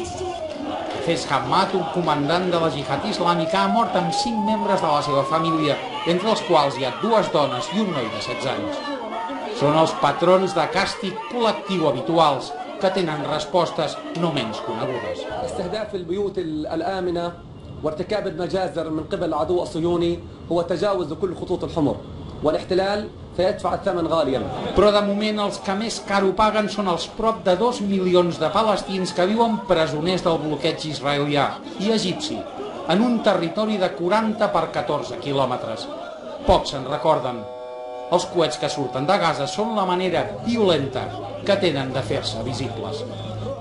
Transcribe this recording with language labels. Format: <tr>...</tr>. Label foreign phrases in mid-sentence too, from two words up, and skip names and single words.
<ca>Fes Hamad, un comandant de la jihad islàmica, ha mort amb 5 membres de la seva família, entre els quals hi ha 2 dones i un noi de 16 anys. Són els patrons de càstig col·lectiu habituals, que tenen respostes no menys conegudes.</ca> <ar>استهداف البيوت الآمنة وارتكاب المجازر من قبل العدو الصهيوني هو تجاوز لكل خطوط الحمر والاحتلال سيدفع الثمن غاليا.</ar> <ca>Però de moment els que més car ho paguen són els prop de 2 milions de palestins que viuen presoners del bloqueig israelià i egipci, en un territori de 40 per 14 quilòmetres. Pocs se'n recorden. Els coets que surten de Gaza són la manera violenta que tenen de fer-se visibles.</ca>